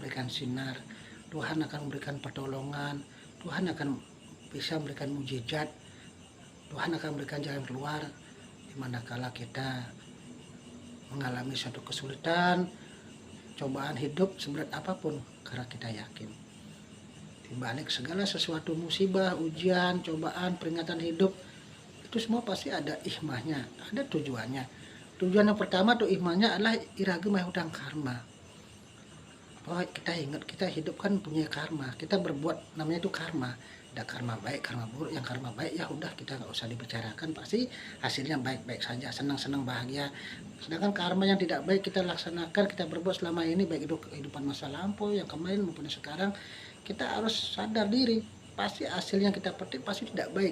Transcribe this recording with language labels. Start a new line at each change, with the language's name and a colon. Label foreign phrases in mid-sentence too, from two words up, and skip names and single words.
Indonesian: memberikan sinar, Tuhan akan memberikan pertolongan, Tuhan akan bisa memberikan mujizat, Tuhan akan memberikan jalan keluar di manakala kita mengalami suatu kesulitan, cobaan hidup seberat apapun, karena kita yakin di balik segala sesuatu musibah, ujian, cobaan, peringatan hidup, itu semua pasti ada hikmahnya, ada tujuannya. Tujuan yang pertama tuh hikmahnya adalah
Balinese: iraga mahutang karma.
Indonesian: Bahwa kita ingat kita hidup kan punya karma, kita berbuat namanya itu karma. Ada karma baik, karma buruk. Yang karma baik ya udah kita nggak usah dibicarakan, pasti hasilnya baik-baik saja, senang-senang bahagia. Sedangkan karma yang tidak baik kita laksanakan, kita berbuat selama ini, baik itu kehidupan masa lampau, yang kemarin maupun sekarang, kita harus sadar diri, pasti hasilnya kita petik pasti tidak baik.